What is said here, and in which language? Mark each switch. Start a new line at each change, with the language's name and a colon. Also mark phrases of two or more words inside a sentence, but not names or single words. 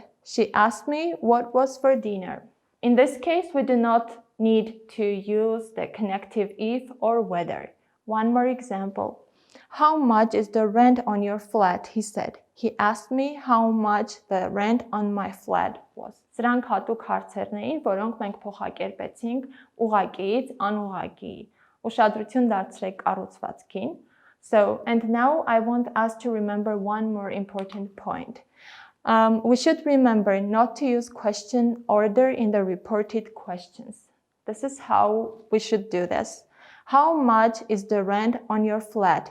English: She asked me what was for dinner. In this case, we do not need to use the connective if or whether. One more example. "How much is the rent on your flat?" he said. He asked me how much the rent on my flat was.
Armenian: Սրանք հատուկ հարցերն էին, որոնք մենք փոխակերպեցինք ուղղակիից անուղղակի։ Ուշադրություն դարձրեք կառուցվածքին։
English: So, and now I want us to remember one more important point. We should remember not to use question order in the reported questions. This is how we should do this. How much is the rent on your flat?